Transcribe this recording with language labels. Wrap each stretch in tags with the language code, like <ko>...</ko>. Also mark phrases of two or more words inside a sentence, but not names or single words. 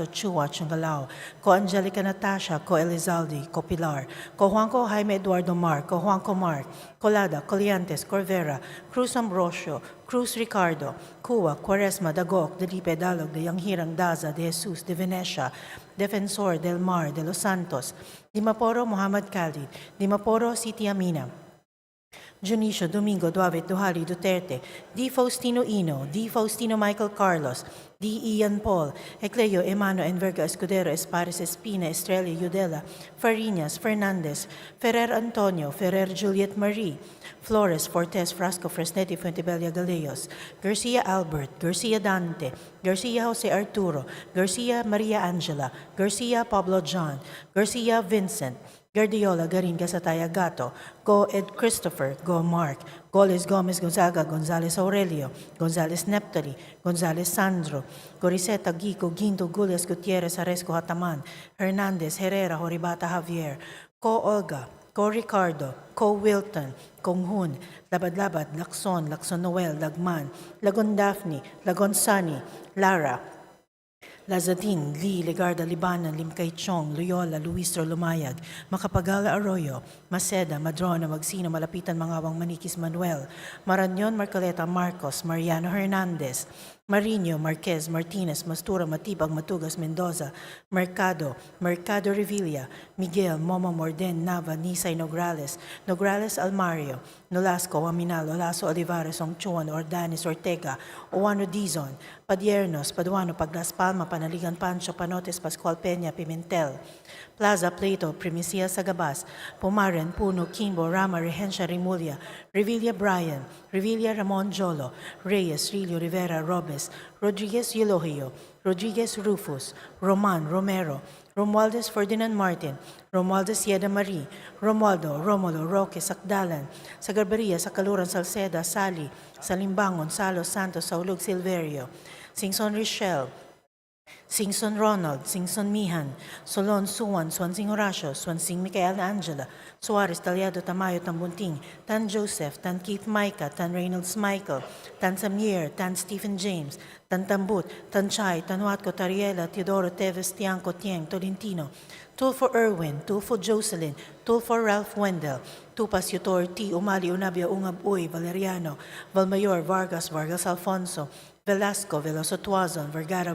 <en>Chua, Chungalao, Co Angelica Natasha, Co Elizalde, Co Pilar, Co Juanco Jaime Eduardo Mar, Co Juanco Mark, Colada, Coliantes, Corvera, Cruz Ambrosio, Cruz Ricardo, Cuba, Quaresma, Dagok, Delipe Dalog, De Yanghirang Daza, De Jesus, De Venecia, Defensor, Del Mar, De Los Santos, Dimaporo, Muhammad Khalid, Dimaporo, City Amina, Junicio Domingo Duavit Duhali Duterte, D. Faustino Ino, D. Faustino Michael Carlos, D. Ian Paul, Ecleo Emano Enverga Escudero Espares Espina Estrella Udela, Farinas Fernandez, Ferrer Antonio, Ferrer Juliet Marie, Flores Fortes Frasco Fresnetti Fuentebella Galeos, Garcia Albert, Garcia Dante, Garcia Jose Arturo, Garcia Maria Angela, Garcia Pablo John, Garcia Vincent, Guardiola Garin Gasataya Gato, Go Ed Christopher, Go Mark, Goles Gomez Gonzaga, Gonzales Aurelio, Gonzales Neptali, Gonzales Sandro, Goriseta Gico, Ginto Gulias Gutierrez Aresco Hataman, Hernandez Herrera Horibata Javier, Ko Olga, Ko Ricardo, Ko Wilton, Kong Hun, Labad-Labad, Lacson, Lacson Noel, Lagman, Lagon Daphne, Lagon Sunny, Lara, Lazadin, Lee, Legarda, Libanan, Limkay Chong, Loyola, Luistro, Lumayag, Macapagala, Arroyo, Maceda, Madrona, Magsino, Malapitan, Mangawang, Manikis, Manuel, Marañon, Marcoleta, Marcos, Mariano Hernandez, Marino, Marquez, Martinez, Mastura, Matibag, Matugas, Mendoza, Mercado, Mercado Revilla, Miguel, Momo Morden, Nava, Nisay, Nograles, Nograles Almario, Nolasco, Aminal, Olaso, Olivares, Ongchuan, Ordanes, Ortega, Oano Dizon, Padiernos, Paduano, Paglas Palma, Panaligan Pancho, Panotes, Pascual Peña, Pimentel, Plaza, Plato, Primicia, Sagabas, Pumaren, Puno, Kimbo, Rama, Regencia, Rimulya, Revilla Brian, Revilla Ramon Jolo, Reyes, Rilio, Rivera, Robes, Rodriguez Eulogio, Rodriguez Rufus, Roman, Romero, Romualdez Ferdinand Martin, Romualdez Yeda Marie, Romualdo, Romulo, Roque, Sakdalan, Sagarbaria, Sakaluran, Salceda, Sali, Salimbangon, Salos, Santos, Saulug, Silverio, Singson Richelle, Singson Ronald, Singson Mihan, Solon Suwan, Swansing Horacio, Swansing Micaela Angela, Suarez Talyado Tamayo Tambunting, Tan Joseph, Tan Keith Micah, Tan Reynolds Michael, Tan Samier, Tan Stephen James, Tan Tambut, Tan Chay, Tan Watco Tariela, Teodoro Teves, Tiangco Tieng, Tolentino, Tulfo Irwin, Tulfo Jocelyn, Tulfo Ralph Wendell, Tupas Yutor T. Umali Unabia Ungab Uy, Valeriano, Valmayor Vargas, Vargas Alfonso, Velasco, Veloso Tuazon, Vergara</en>